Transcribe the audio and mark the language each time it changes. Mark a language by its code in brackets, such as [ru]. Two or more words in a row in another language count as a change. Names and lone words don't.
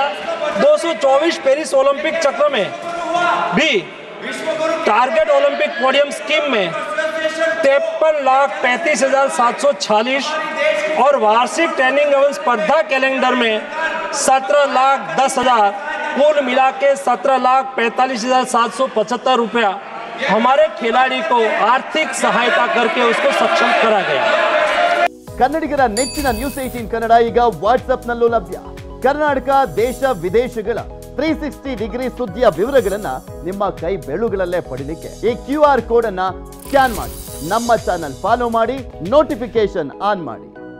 [hi] 224 पेरिस ओलंपिक चक्र में भी टारगेट ओलंपिक पोडियम स्कीम में 53,35,746 और वार्षिक ट्रेनिंग एवं स्पर्धा कैलेंडर में 17,10,000 कुल मिला के 17,45,775 रुपया हमारे खिलाड़ी को आर्थिक सहायता करके उसको सक्षम करा गया। [kn] ಕನ್ನಡಿಗರ ನೆಚ್ಚಿನ ನ್ಯೂಸ್ 18 ಕನ್ನಡ ಈಗ ವಾಟ್ಸ್ಆಪ್ನಲ್ಲೂ ಲಭ್ಯ। ಕರ್ನಾಟಕ ದೇಶ ವಿದೇಶಗಳ 360 ಡಿಗ್ರಿ ಸುದ್ದಿಯ ವಿವರಗಳನ್ನ ನಿಮ್ಮ ಕೈ ಬೆರಳುಗಳಲ್ಲೇ ಪಡಿಲಿಕ್ಕೆ ಈ [en] QR code [kn] ಅನ್ನ ಸ್ಕ್ಯಾನ್ ಮಾಡಿ ನಮ್ಮ ಚಾನೆಲ್ ಫಾಲೋ ಮಾಡಿ [en] notification on [kn] ಮಾಡಿ।